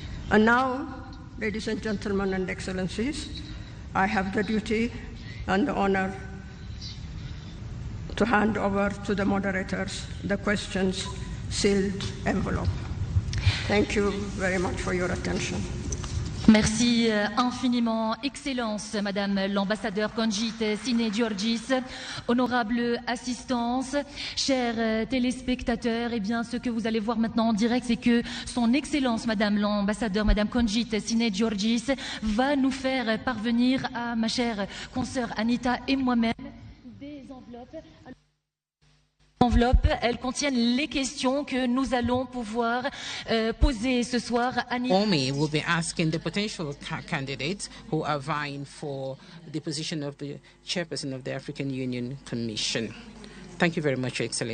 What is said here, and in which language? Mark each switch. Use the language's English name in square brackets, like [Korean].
[English] And now, ladies and gentlemen and excellencies, I have the duty and the honor to hand over to the moderators the questions sealed envelope. Thank you very much for your attention. [French] Merci infiniment, Excellence, Madame l'ambassadeur Konjit Sine-Giorgis, honorable assistance, chers téléspectateurs, eh bien, ce que vous allez voir maintenant en direct, c'est que Son Excellence, Madame l'ambassadeur, Madame Konjit Sine-Giorgis, va nous faire parvenir à ma chère consoeur Anita et moi-même des enveloppes. Elles contiennent les questions que nous allons pouvoir poser ce soir. [English] OMI will be asking the potential candidates who are vying for the position of the chairperson of the African Union Commission. Thank you very much, Your